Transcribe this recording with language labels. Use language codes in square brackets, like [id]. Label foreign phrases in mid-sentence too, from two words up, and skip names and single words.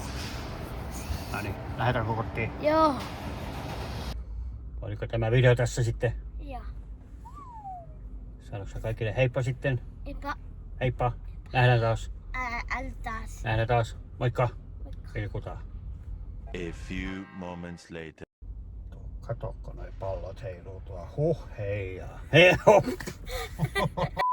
[fi] Noniin, lähdetäänkö kotiin? Joo. Oliko tämä video tässä sitten? Joo. Sanoitko sä kaikille heippa sitten? Eipä. Heippa. Nähdään taas. Taas. Nähdään taas. Moikka. Vilkutaan. [en] A few moments later. [fi] Katokko noi pallot heiluu tuo. Huh heijaa. Hei hop.